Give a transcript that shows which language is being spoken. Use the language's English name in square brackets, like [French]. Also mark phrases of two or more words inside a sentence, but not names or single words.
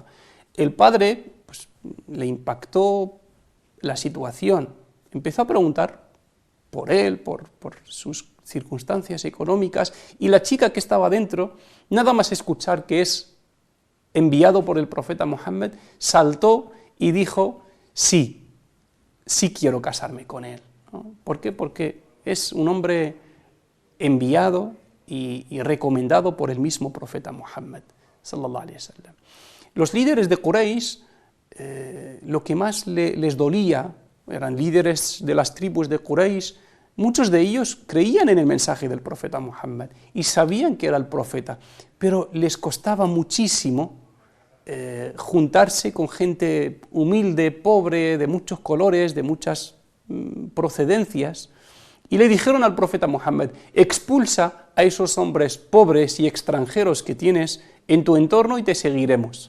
[Spanish] El padre le impactó la situación, empezó a preguntar por él, por sus circunstancias económicas, y la chica que estaba dentro, nada más escuchar que es enviado por el profeta Muhammad, saltó y dijo, sí quiero casarme con él, ¿no? ¿Por qué? Porque es un hombre enviado y recomendado por el mismo profeta Muhammad, [Arabic] صلى الله عليه وسلم. [Spanish] Los líderes de Quraysh, lo que más les dolía, eran líderes de las tribus de Quraysh, muchos de ellos creían en el mensaje del profeta Muhammad y sabían que era el profeta, pero les costaba muchísimo juntarse con gente humilde, pobre, de muchos colores, de muchas procedencias, y le dijeron al profeta Muhammad, expulsa a esos hombres pobres y extranjeros que tienes en tu entorno y te seguiremos.